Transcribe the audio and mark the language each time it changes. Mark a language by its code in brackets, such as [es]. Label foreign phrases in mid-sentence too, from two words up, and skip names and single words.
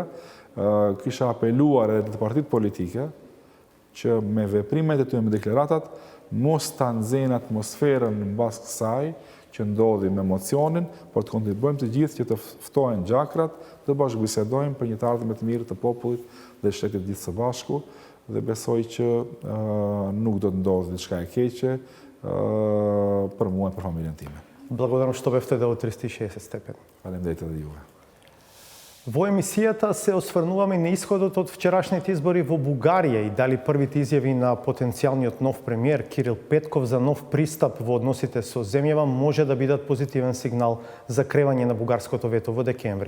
[sq] Kisha apeluar edhe të partitë politike që me veprimet e tyre, me deklaratat, mos ta nxejnë atmosferën mbas kësaj që ndodhi me emocionin, por të kontribuojmë të gjithë që të ftohen gjakrat, të bashkëbisedojmë për një të ardhmë të mirë të popullit dhe shtetit gjithë së bashku, dhe besoj që nuk do të ndodhë diçka e keqe për mua e për familjen time. [mk] Благодарам што бевте до 360 степени. [sq] Фалемдерите edhe juve. [mk] Во емисијата се осврнуваме на исходот од вчерашните избори во Бугарија и дали првите изјави на потенцијалниот нов премиер Кирил Петков за нов пристап во односите со земјава може да бидат позитивен сигнал за кревање на бугарското вето во декември.